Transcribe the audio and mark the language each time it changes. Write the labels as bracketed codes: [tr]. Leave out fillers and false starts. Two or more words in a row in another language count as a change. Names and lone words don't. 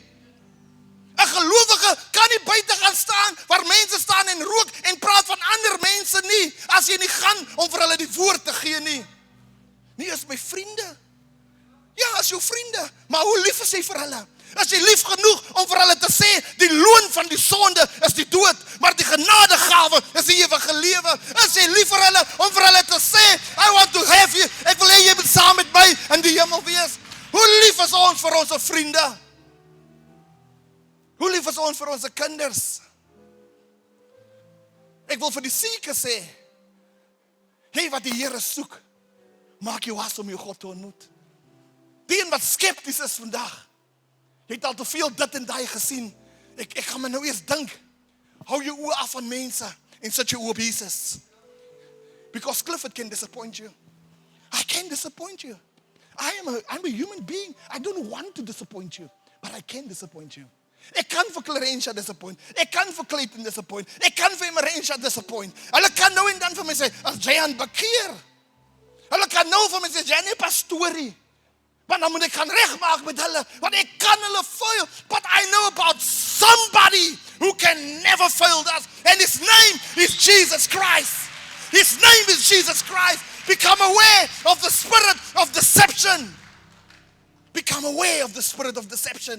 [af] 'n Gelowige kan nie buite gaan staan waar mense staan en rook en praat van ander mense nie, as jy nie gaan om vir hulle die woord te gee nie. Nie is my vriende. Ja, as jou vriende, maar hoe lief is jy vir hulle? As jy lief genoeg om vir hulle te sê, die loon van die sonde is die dood, maar die genadegawe is die ewige lewe. As jy lief vir hulle om vir hulle te sê, [en] I want to have you, [af] ek wil hê jy moet saam met my in die hemel wees. Hoe lief is ons vir ons vriende? Hoe lief is ons vir ons kinders? Ek wil vir die sieke sê, jy wat die Here soek, maak jou was om jou God te ontmoet. Die een wat skepties is vandag, jy het al te veel dit en daai gesien. Ek gaan my nou eers dink, hou jou oë af van mense en sit jou oë op Jesus. [en] Because Clifford can disappoint you. I can disappoint you. I'm a human being. I don't want to disappoint you, but I can disappoint you. [af] Ek kan vir Clarentia disappoint. Ek kan vir Clayton disappoint. Ek kan vir Marentia disappoint. Hulle kan nou en dan vir my sê, as Jan bekeer. Hulle kan nou vir my sê, Jan, nie pastorie. Want dan moet ek gaan regmaak met hulle, want ek kan hulle fail. [en] But I know about somebody who can never fail us. And his name is Jesus Christ. His name is Jesus Christ. Become aware of the spirit of deception. Become aware of the spirit of deception.